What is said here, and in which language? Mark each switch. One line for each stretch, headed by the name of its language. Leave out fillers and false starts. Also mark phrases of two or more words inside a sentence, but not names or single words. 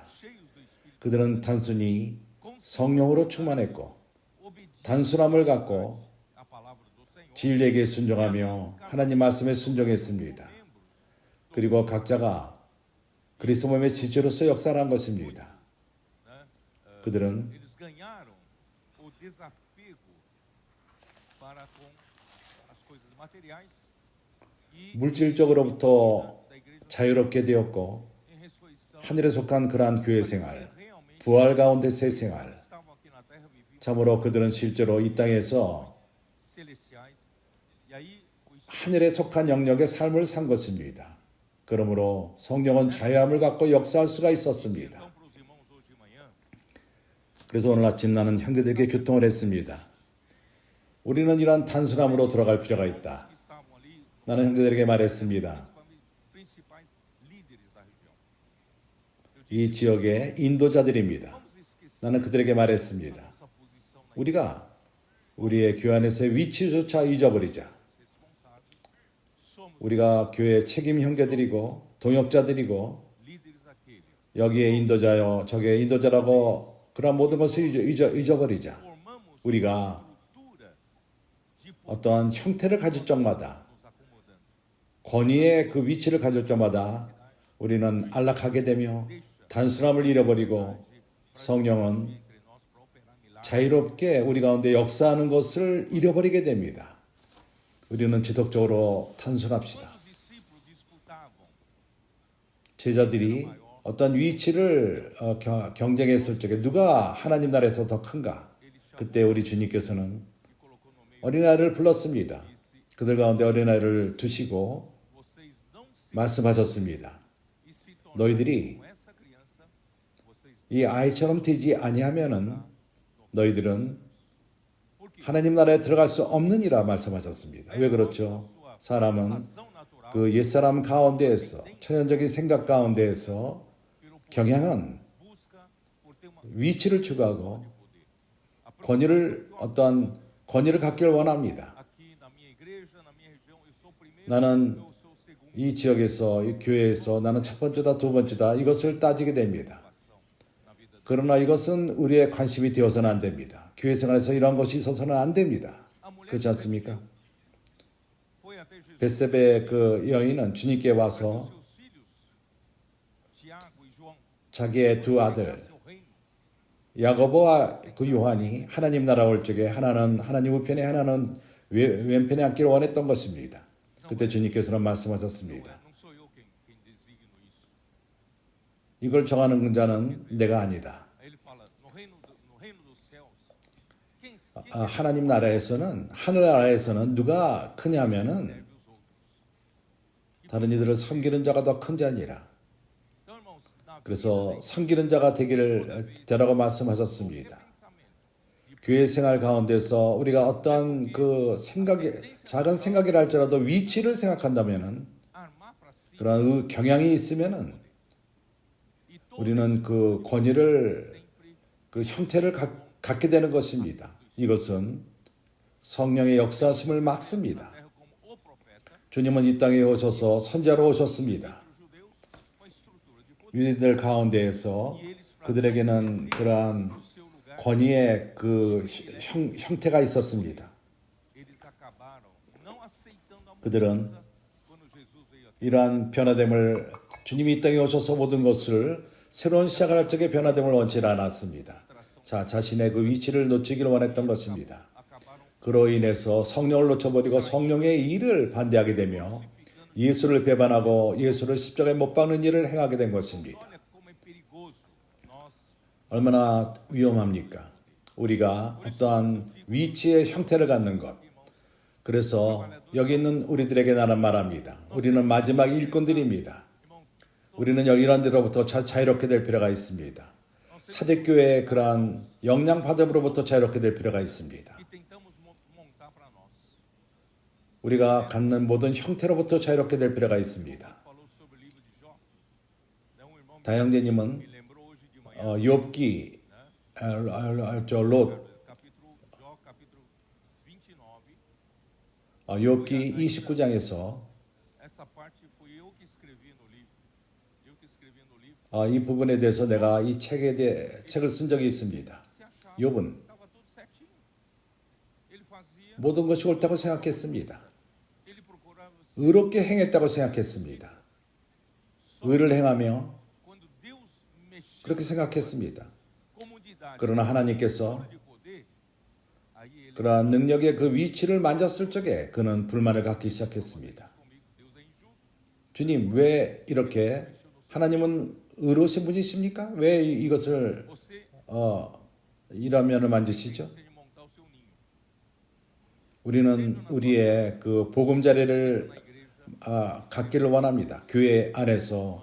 Korean: 그들은 단순히 성령으로 충만했고 단순함을 갖고 진리에게 순종하며 하나님 말씀에 순종했습니다. 그리고 각자가 그리스도 몸의 지체로서 역사를 한 것입니다. 그들은
Portuguese: desapego para com as coisas materiais e
Korean: 물질적으로부터
Portuguese: da igreja
Korean: 자유롭게 되었고
Portuguese: em ressurreição
Korean: 하늘에 속한 그러한 교회 생활, realmente 부활 가운데서의 생활,
Portuguese: estavam aqui na terra viviam
Korean: 참으로 그들은 실제로 이 땅에서
Portuguese: celestiais e aí o Espírito
Korean: 하늘에 속한 영역의 삶을 산 것입니다. 그러므로 성령은 자유함을 갖고 역사할 수가 있었습니다.
Portuguese: então para os irmãos hoje de manhã
Korean: 그래서 오늘 아침 나는 형제들에게 교통을 했습니다. 우리는 이러한 단순함으로 돌아갈 필요가 있다.
Portuguese: que estavam ali
Korean: 나는 형제들에게 말했습니다.
Portuguese: principais líderes da região.
Korean: 이 지역의 인도자들입니다.
Portuguese: Vamos esquecer
Korean: 나는 그들에게 말했습니다.
Portuguese: nossa posição na
Korean: 우리가 우리의 교회 안에서의 위치조차 잊어버리자.
Portuguese: responsáveis, somos
Korean: 우리가 교회의 책임 형제들이고 동역자들이고
Portuguese: líderes daquele.
Korean: 여기에 인도자요 저기에 인도자라고 그런 모든 것을 잊어버리자. Formamos 우리가
Portuguese: cultura de
Korean: 어떠한 형태를 가질 적마다
Portuguese: nos acomodando.
Korean: 권위의 그 위치를 가질 적마다 우리는 안락하게 되며 단순함을 잃어버리고 성령은
Portuguese: Entre nós para operar milagres.
Korean: 자유롭게 우리 가운데 역사하는 것을 잃어버리게 됩니다. 우리는 지속적으로 단순합시다.
Portuguese: Quando os discípulos disputavam
Korean: 제자들이 어떤 위치를 경쟁했을 적에 누가 하나님 나라에서 더 큰가? 그때 우리 주님께서는
Portuguese: e colocou no meio,
Korean: 어린아이를 불렀습니다. 그들 가운데 어린아이를 두시고
Portuguese: vocês não se
Korean: 말씀하셨습니다.
Portuguese: e se tornaram
Korean: 너희들이
Portuguese: como essa criança, vocês
Korean: 이 아이처럼 되지 아니하면은 너희들은 하나님 나라에 들어갈 수 없느니라 말씀하셨습니다. 왜 그렇죠? 사람은
Portuguese: razão natural
Korean: 그 옛사람 가운데에서 천연적인 생각 가운데에서 경향은
Portuguese: busca por ter uma
Korean: 위치를 추구하고 poder. 권위를 어떠한 권위를 갖기를 원합니다.
Portuguese: Aqui na minha igreja, na minha região, eu sou o primeiro,
Korean: 나는
Portuguese: eu sou o segundo.
Korean: 이 지역에서 이 교회에서 나는 첫 번째다 두 번째다 이것을 따지게 됩니다.
Portuguese: Na vida
Korean: 그러나 이것은 우리의 관심이 되어서는 안 됩니다. 교회 생활에서 이러한 것이 있어서는 안 됩니다. 그렇지 않습니까?
Portuguese: foi até Jesus.
Korean: 벳세베 그 여인은 주님께 와서
Portuguese: Seus filhos, Tiago e João,
Korean: 자기의 두 아들
Portuguese: seu reino.
Korean: 야고보와 그 요한이 하나님 나라 올 적에 하나는 하나님 우편에 하나는 왼편에 앉기를 원했던 것입니다. 그때 주님께서는 말씀하셨습니다.
Portuguese: Não sou eu quem designo isso.
Korean: 이걸 정하는 자는 내가 아니다.
Portuguese: Aí ele fala, no reino dos céus, quem
Korean: 하나님 나라에서는 하늘나라에서는 누가 크냐면은
Portuguese: serve os outros?
Korean: 다른 이들을 섬기는 자가 더 큰 자니라.
Portuguese: Então, irmãos, na
Korean: 그래서 섬기는 자가 되라고 말씀하셨습니다. pensamento, 교회 생활 가운데서 우리가 어떠한 그 생각이 작은 생각이라 할지라도 위치를 생각한다면은
Portuguese: armar para si
Korean: 그런 경향이 있으면은
Portuguese: e todos
Korean: 우리는 그 권위를 sempre 그 형태를 갖게 되는 것입니다. 이것은 성령의 역사심을 막습니다.
Portuguese: terra como o profeta,
Korean: 주님은 이 땅에 오셔서 선지자로 오셨습니다.
Portuguese: os judeus, uma estrutura de poder,
Korean: 유대인들 가운데에서 그들에게는 그러한
Portuguese: no seu lugar,
Korean: 권위의 그 형태가 있었습니다.
Portuguese: eles acabaram não aceitando a
Korean: 그들은
Portuguese: mudança quando Jesus veio aqui.
Korean: 이러한 변화됨을 주님이 이 땅에 오셔서 모든 것을 새로운 시작할 적에 변화됨을 원치 않았습니다. 자, 자신의 그 위치를 놓치기를 원했던 것입니다. Acabaram 그로 인해서 성령을 놓쳐버리고 성령의 일을 반대하게 되며 예수를 배반하고 예수를 십자가에 못 박는 일을 행하게 된 것입니다.
Portuguese: olha como é perigoso nós
Korean: 얼마나 위험합니까? 우리가 어떠한 위치의 형태를 갖는 것. 그래서 여기 있는 우리들에게 나는 말합니다. 우리는 마지막 일꾼들입니다. 우리는 이런 데로부터 자유롭게 될 필요가 있습니다. 사대교회의 그러한 영향받음으로부터 자유롭게 될 필요가 있습니다.
Portuguese: e tentamos montar para nós.
Korean: 우리가 갖는 모든 형태로부터 자유롭게 될 필요가 있습니다.
Portuguese: Falou sobre o livro de Jó. Um irmão
Korean: 다영제님은
Portuguese: me lembrou hoje de manhã,
Korean: 욥기 롯
Portuguese: capítulo Jó, capítulo 29.
Korean: 욥기 29장에서
Portuguese: Essa parte fui eu que escrevi no livro. Eu que escrevi no livro.
Korean: 이 부분에 대해서 내가 이 책을 쓴 적이 있습니다.
Portuguese: Se achava
Korean: 욥은
Portuguese: que estava tudo certinho. Ele fazia,
Korean: 모든 것이 옳다고 생각했습니다.
Portuguese: ele procurava.
Korean: 의롭게 행했다고 생각했습니다. 의를 행하며
Portuguese: Quando Deus mexeu
Korean: 그렇게 생각했습니다.
Portuguese: comunidade
Korean: 그러나 하나님께서
Portuguese: de poder, Aí ele
Korean: 그러한 능력의 그 위치를 만졌을 적에 그는 불만을 갖기 시작했습니다.
Portuguese: comigo, Deus é injusto.
Korean: 주님, 왜 이렇게 하나님은 의로우신 분이십니까? 왜 이것을 Você 이라면을 만지시죠?
Portuguese: precisa de montar o seu ninho.
Korean: 우리는 우리의 그 보금자리를
Portuguese: Na igreja,
Korean: 갖기를 원합니다. 교회 안에서